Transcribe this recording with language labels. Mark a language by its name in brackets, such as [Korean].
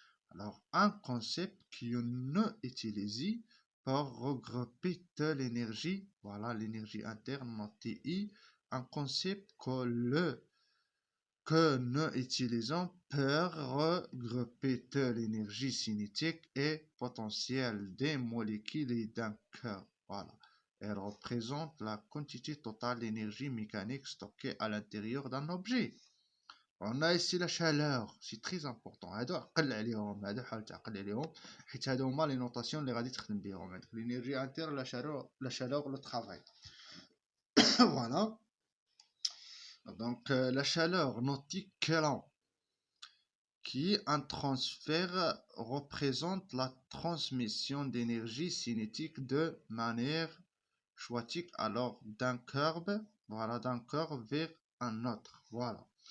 [French] Alors, un concept qui est utilisé pour regrouper toute l'énergie, voilà l'énergie interne, notée I, un concept que nous utilisons pour regrouper toute l'énergie cinétique et potentielle des molécules et d'un corps. Voilà. Elle représente la quantité totale d'énergie mécanique stockée à l'intérieur d'un objet. On a ici la chaleur, c'est très important. [Arabic] هادو عقل عليهم، هادو حاول تعقل عليهم حيت هادو هما لي نوطاسيون اللي غادي تخدم بهم. [French] L'énergie interne, la chaleur, le travail. Voilà. Donc la chaleur notée Coulomb, qui est un transfert, représente la transmission d'énergie cinétique de manière choitique alors d'un corps, voilà, d'un corps vers un autre. Voilà.